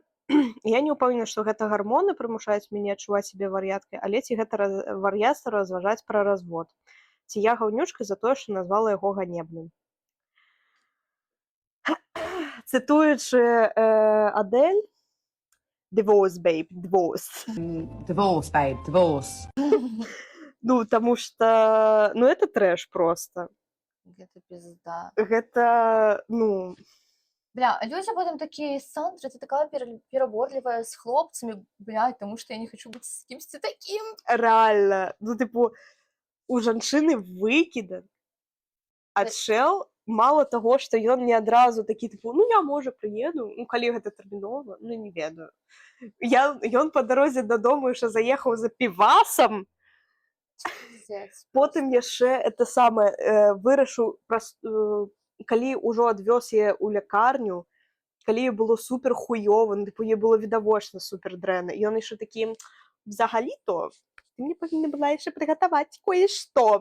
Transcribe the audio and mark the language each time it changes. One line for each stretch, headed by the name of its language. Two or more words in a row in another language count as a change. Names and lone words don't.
Belarusian: Я не ўпэўнена, што гэта гармоны прымушаюць мяне адчуваць сябе вар'яткай, але ці гэта вар'яцтва разважаць пра развод. Ці я гаўнючка за тое, што назвала яго ганебным. Цытуючы Адэль,
English: Divorce, babe, divorce. Divorce, babe, divorce.
Russian: Ну, потому что, ну, это трэш просто.
Belarusian: Гэта пізда. Гэта, ну...
Russian: Бля, а люди потом такие, Сандра, ты такая переборливая с хлопцами, блядь, потому что я не хочу быть с кем-то таким. Реально.
Belarusian: Ну, типу, у жанчыны выкідан. А чэл, мало таго, што ён не адразу такі, типу, ну, я, можа, прыеду, ну, калі гэта тэрмінова, ну, не ведаю. Ён па дарозе дадому яшчэ заехаў за півасам, потым яшчэ это самае вырашыў, калі ўжо адвёз яе ў лякарню, калі ёй было супер хуёва, ну, типу, ёй было відавочна супер дрэнна, і ён яшчэ такі, взагалі-то, ты мне павінна была яшчэ прыгатаваць кое-што.